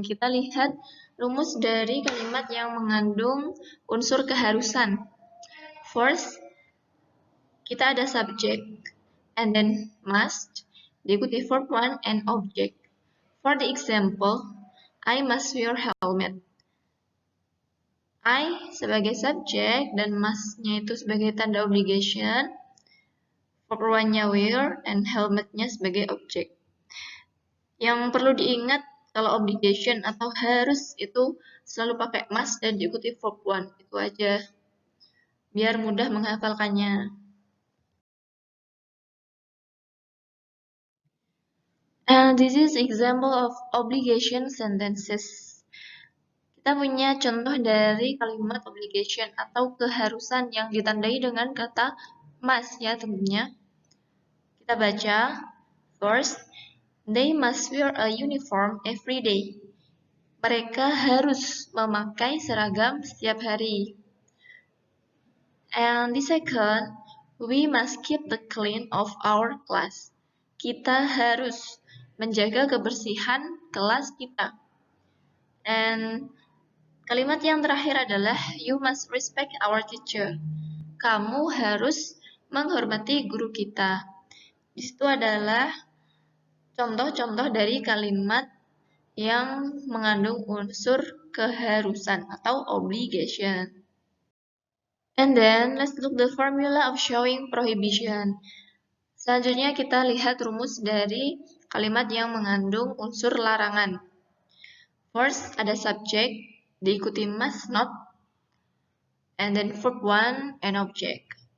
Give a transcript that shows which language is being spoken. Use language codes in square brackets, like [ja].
[id] Kita lihat rumus dari kalimat yang mengandung unsur keharusan. [en] First, [id] kita ada [en] subject, and then must, [id] diikuti [en] verb 1 and object. For the example, I must wear helmet. [id] I sebagai subjek dan must-nya itu sebagai tanda obligation, verb 1-nya wear, and helmet-nya sebagai objek. Yang perlu diingat kalau obligation atau harus itu selalu pakai must dan diikuti verb 1, itu aja. Biar mudah menghafalkannya. [en] And this is example of obligation sentences. [id] Kita punya contoh dari kalimat obligation atau keharusan yang ditandai dengan kata must ya tentunya. Kita baca, [en] first, they must wear a uniform every day. [id] Mereka harus memakai seragam setiap hari. [en] And the second, we must keep the clean of our class. [id] Kita harus menjaga kebersihan kelas kita. [en] And [id] kalimat yang terakhir adalah [en] you must respect our teacher. [id] Kamu harus menghormati guru kita. Di situ adalah contoh-contoh dari kalimat yang mengandung unsur keharusan atau obligation. [en] And then, let's look the formula of showing prohibition. [id] Selanjutnya kita lihat rumus dari kalimat yang mengandung unsur larangan. [en] First, [id] ada [en] subject, [id] diikuti [en] must not, and then verb 1 and object.